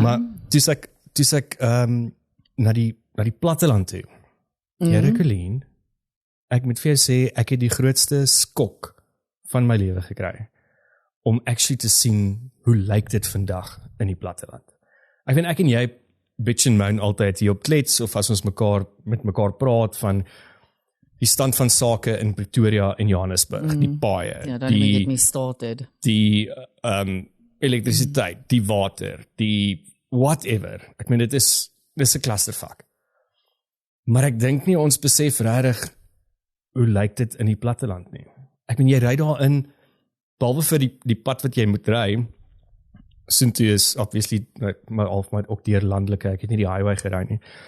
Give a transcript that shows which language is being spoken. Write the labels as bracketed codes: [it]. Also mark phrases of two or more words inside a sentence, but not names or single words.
[af] Maar toe ek na die platteland toe. Here Colleen, ek moet vir jou sê ek het die grootste skok van my lewe gekry om actually te sien hoe lyk dit vandag in die platteland. Ek weet ek en jy [en] bitch and moan [af] altyd hier op klets of as ons met mekaar praat van die stand van sake in Pretoria en Johannesburg, die paaie, Ja, dan [en] get me started. [af] die elektrisiteit, die water, die whatever. Ek meen dit is 'n clusterfuck. Maar ek dink nie ons besef regtig hoe lyk dit in die platteland nie. Ek meen jy ry daarin, behalwe vir die pad wat jy moet ry, soontoe is obviously maar ook deur landelike, ek het nie die highway gery nie.